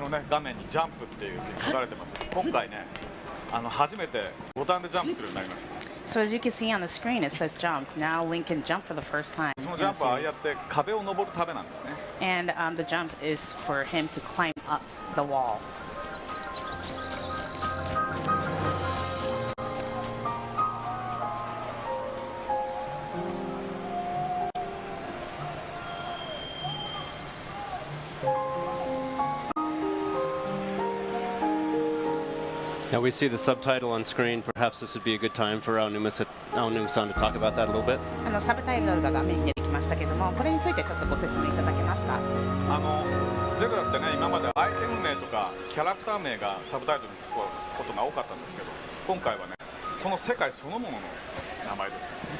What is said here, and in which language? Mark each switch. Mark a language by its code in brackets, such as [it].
[ja] 画面にジャンプっていうふうに書かれてます。今回ね、初めてボタンでジャンプするようになりました。 [en] So as you can see on the screen, it says jump. Now Link can jump for the first time. [ja] そのジャンプはああやって壁を登るためなんですね。 [en] And the jump is for him to climb up the wall. Now we see the subtitle on screen. Perhaps this would be a good time for Aonuma-san to talk about that a little bit. [ja] サブタイトルが画面に出てきましたけども、これについてちょっとご説明いただけますか。ゼルダってね、今までアイテム名とかキャラクター名がサブタイトルにつくことが多かったんですけど、今回はね、この世界そのものの名前です。